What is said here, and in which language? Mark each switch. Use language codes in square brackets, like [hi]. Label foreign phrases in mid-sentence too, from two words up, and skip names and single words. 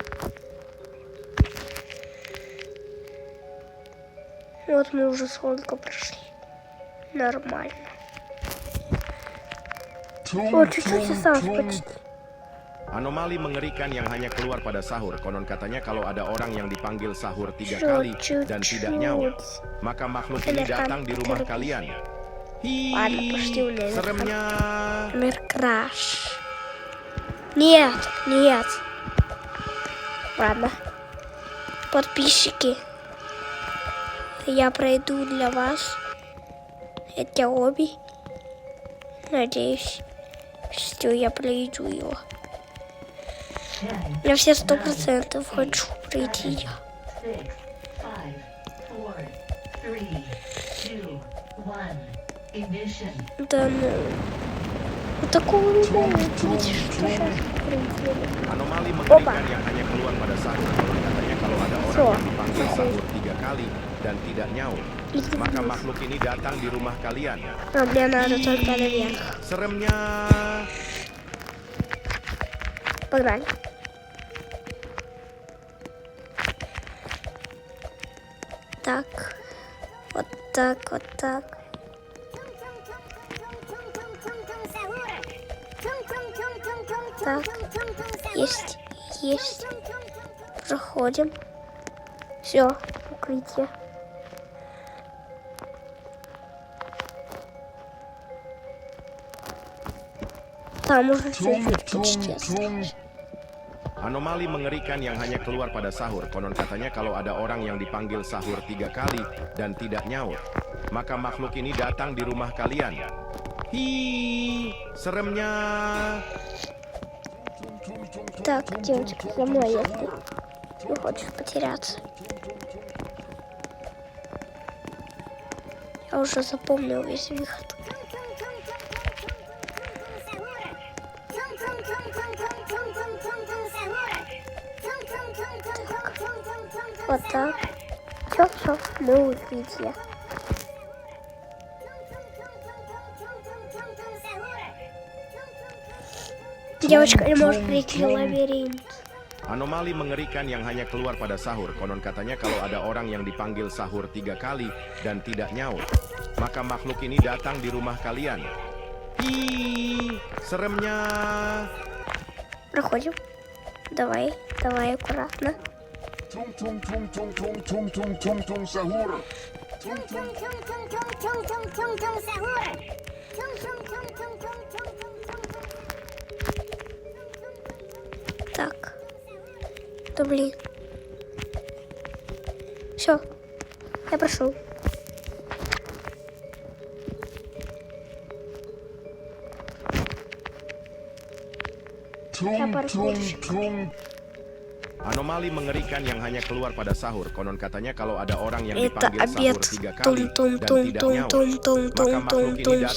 [ru] Вот мы уже сколько прошли. Нормально. О, чуть-чуть осталось почти. [id] Anomali mengerikan yang hanya keluar pada sahur. Konon katanya kalau ada orang yang dipanggil sahur 3 [ru] Чуть-чуть. [id] kali dan tidak nyaut, maka makhluk ini datang di rumah kalian. [ru] Ладно, [id] Hi, [ru] пошли в Never. [id] seremnya. [ru] Мир Краш. Нет, нет. Ладно. Подписчики. Я пройду для вас эти обе. Надеюсь, что я пройду его. Я все 100% хочу пройти. 6, 5, 4, 3, 2, 1. Ignition. Да ну. Вот такого не бывает. Видишь, что сейчас пройти. [id] Anomali [ru] Opa. [id] mengerikan yang hanya keluar pada sahur. Konon katanya kalau ada orang [ru] So, [id] yang dipanggil [ru] so. [id] sahur 3 kali dan tidak nyaut, maka makhluk ini datang di rumah kalian. [ru] А мне надо только наверх. [id] Seremnya. [ru] Погнали. Так. Вот так, вот так. Так. Есть, есть. Проходим. Все, укрытие. Там уже чуть-чуть почти осталось. [id] Anomali mengerikan yang hanya keluar pada sahur. Konon katanya kalau ada orang yang dipanggil sahur 3 kali dan tidak nyaut, maka makhluk ini datang di rumah kalian. Hi, seremnya. [ru] Так, девочка, за мной, если не хочешь потеряться. Я уже запомнил весь выход. Вот так. Все, мы в укрытие. Девочка не может прийти в лабиринт. [id] Anomali mengerikan yang hanya keluar pada sahur. Konon katanya kalau ada orang yang dipanggil sahur 3 kali dan tidak nyaut, maka makhluk ini datang di rumah kalian. Hi, seremnya. [ru] Проходим. Давай, давай аккуратно. [id] Tung sahur. [ru] Так. Да блин. Все. Я прошел. [id] Anomali mengerikan yang hanya keluar pada sahur. Konon katanya kalau ada orang yang [ru] Это [id] dipanggil [ru] обед. [id] sahur 3 kali dan tidak nyaut, maka makhluk ini datang di